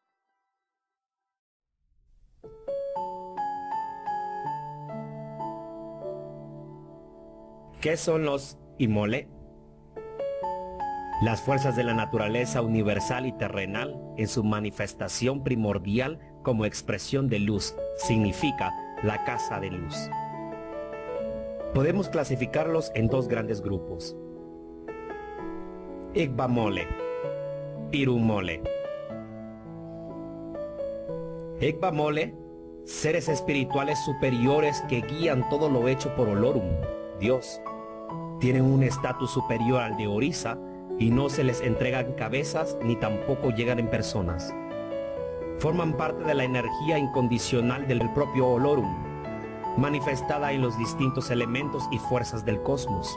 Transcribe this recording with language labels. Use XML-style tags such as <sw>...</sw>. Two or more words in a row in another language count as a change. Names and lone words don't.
<es>¿Qué son los Imole? Las fuerzas de la naturaleza universal y terrenal en su manifestación primordial como expresión de luz, significa la casa de luz. Podemos clasificarlos en dos grandes grupos: Igbamole, Irunmole. Igbamole, seres espirituales superiores que guían todo lo hecho por Olorum, Dios. Tienen un estatus superior al de Orisa y no se les entregan cabezas ni tampoco llegan en personas. Forman parte de la energía incondicional del propio Olorum, manifestada en los distintos elementos y fuerzas del cosmos.</es>